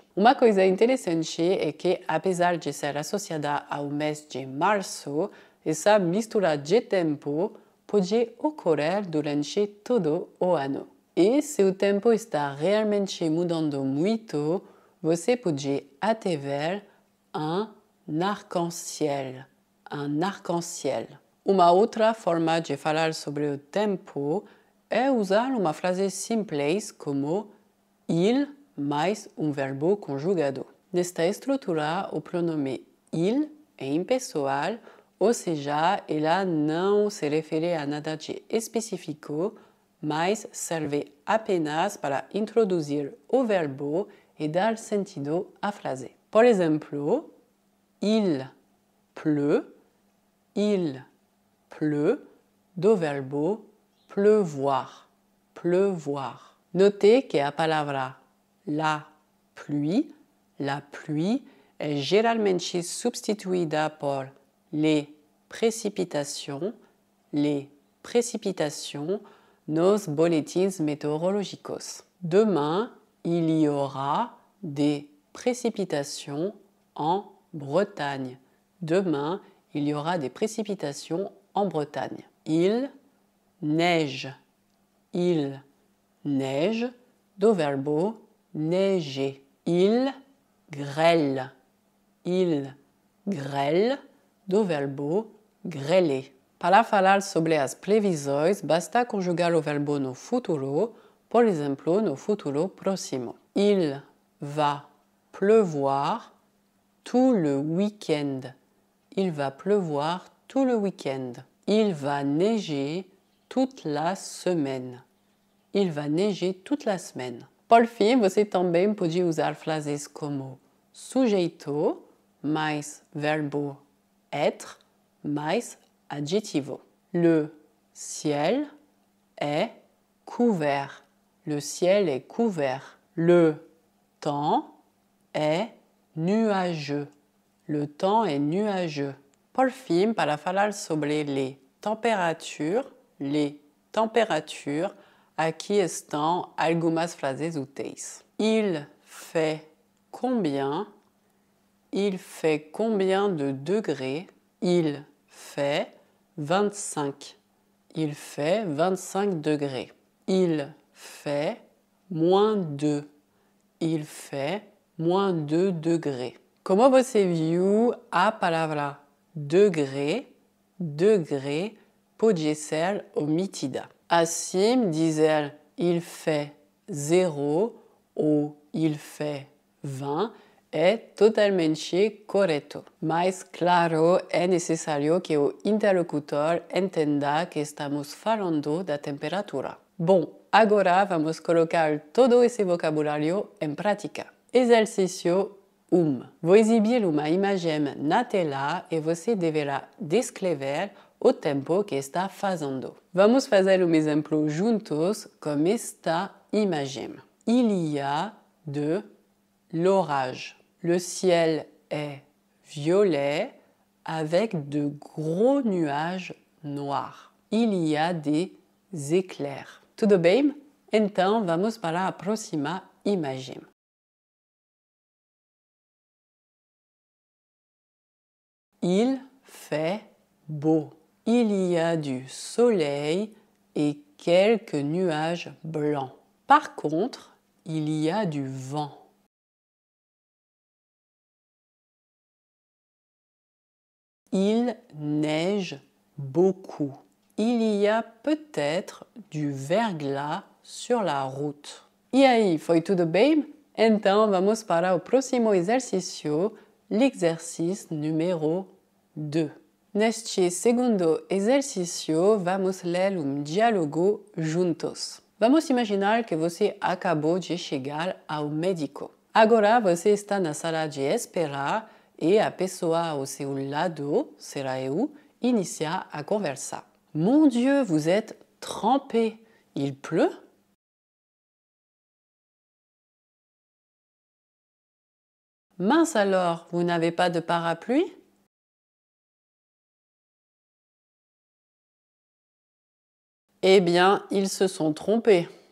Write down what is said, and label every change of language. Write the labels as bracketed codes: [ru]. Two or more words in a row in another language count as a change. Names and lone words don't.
[pt] Uma coisa interessante é que, apesar de ser associada ao mês de março, essa mistura de tempo pode ocorrer durante todo o ano. E se o tempo está realmente mudando muito, você pode até ver [fr] un arc-en-ciel. Un arc-en-ciel. [pt] Uma outra forma de falar sobre o tempo é usar uma frase simples como il mais um verbo conjugado. Nesta estrutura, o pronome il é impessoal, ou seja, ela não se refere a nada de específico, mas serve apenas para introduzir o verbo e dar sentido à frase. Por exemplo, [fr] il pleut [pt] do verbo [fr] pleuvoir, pleuvoir. Notez que [pt] a palavra [fr] la pluie [pt] é geralmente substituída por [fr] les précipitations [pt] nos boletins météorológicos. [fr] Demain, il y aura des précipitations en Bretagne. Demain, il y aura des précipitations en Bretagne. Il neige [pt] do verbo [fr] neiger. Il grêle [pt] do verbo [fr] grêler. [pt] Para falar sobre as previsões, basta conjugar o verbo no futuro, por exemplo, no futuro próximo. [fr] Il va pleuvoir tout le week-end. Il va pleuvoir tout le week-end. Il va neiger toute la semaine. Il va neiger toute la semaine. [pt] Por fim, você também pode usar frases como sujeito mais verbo être mais adjetivo. [fr] Le ciel est couvert. Le ciel est couvert. Le temps est nuageux. Le temps est nuageux. [pt] Por fim, para falar sobre [fr] les températures, [pt] aqui estão algumas frases úteis. [fr] Il fait combien de degrés? Il fait 25. Il fait 25 degrés. Il fait moins 2. Il fait moins 2 degrés. [pt] Como você viu, a palavra degré pode ser omitida. Assim, dizer [fr] il fait 0 [pt] ou [fr] il fait 20 [pt] é totalmente correto. Mas, claro, é necessário que o interlocutor entenda que estamos falando da temperatura. Bom, agora vamos colocar todo esse vocabulário em prática. Exercício 1. Vou exibir uma imagem na tela e você deverá descrever o tempo que está fazendo. Vamos fazer um exemplo juntos com esta imagem. [fr] Il y a de l'orage. Le ciel est violet avec de gros nuages noirs. Il y a des éclairs. [pt] Tudo bem? Então, vamos para a próxima imagem. [fr] Il fait beau. Il y a du soleil et quelques nuages blancs. Par contre, il y a du vent. Il neige beaucoup. Il y a peut-être du verglas sur la route. [pt] E aí, foi tudo bem? Então, vamos para o próximo exercício, l'exercice número 2. Neste segundo exercício, vamos ler diálogo juntos. Vamos imaginar que você acabou de chegar ao médico. Agora você está na sala de espera e a pessoa ao seu lado, será eu, inicia a conversar. [fr] Mon Dieu, vous êtes trempé. Il pleut? Mince alors, vous n'avez pas de parapluie? Eh bien, ils se sont trompés.